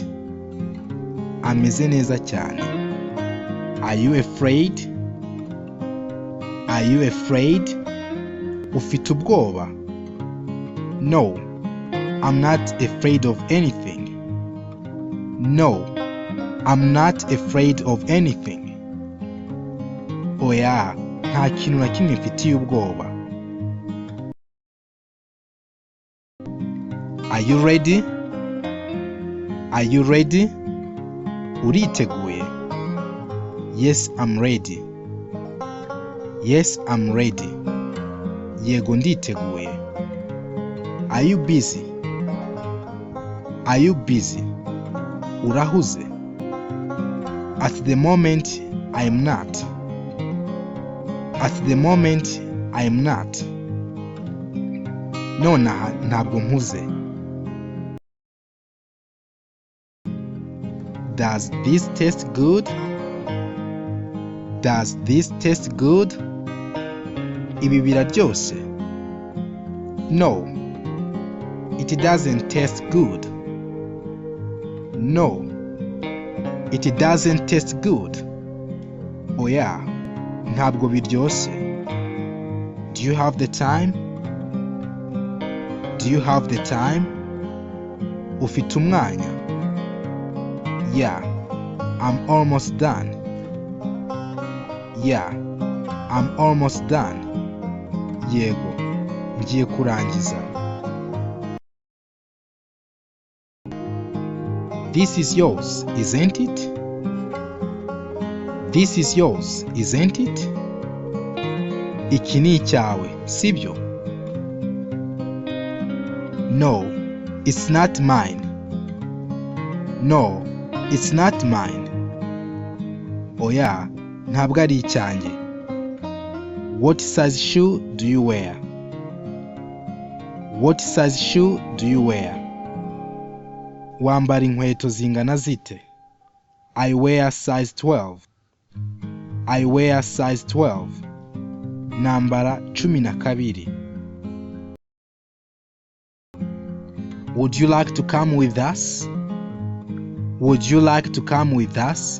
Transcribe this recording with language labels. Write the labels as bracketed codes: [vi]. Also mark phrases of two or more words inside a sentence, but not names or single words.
[rw] Ameze neza cyane. [en] Are you afraid? Are you afraid? [rw] Ufite ubwoba? [en] No, I'm not afraid of anything. No, I'm not afraid of anything. [rw] Oya, nta kintu na kimwe mfitiye ubwoba. [en] Are you ready? Are you ready? Uriteguye? Yes, I'm ready. Yes, I'm ready. [rw] Yego nditeguye. [en] Are you busy? Are you busy? Urahuze? At the moment, I am not. At the moment, I am not. [rw] Nonaha ntabwo mpuze. [en] Does this taste good? Does this taste good? [rw] Ibi biraryoshye? [en] No, it doesn't taste good. No, it doesn't taste good. [rw] Oya, ntabwo biryoshye. [en] Do you have the time? Do you have the time? [rw] Ufite umwanya? [en] Yeah, I'm almost done. Yeah, I'm almost done. [rw] Yego, ngiye kurangiza. [en] This is yours, isn't it? This is yours, isn't it? [rw] Iki ni icyawe, sibyo? [en] No, it's not mine. No, it's not mine. [rw] Oya, ntabwo ari icyanjye. [en] What size shoe do you wear? What size shoe do you wear? [rw] Wambara inkweto zingana zite? [en] I wear size 12. I wear size 12. [rw] Nambara 12. [en] Would you like to come with us? Would you like to come with us?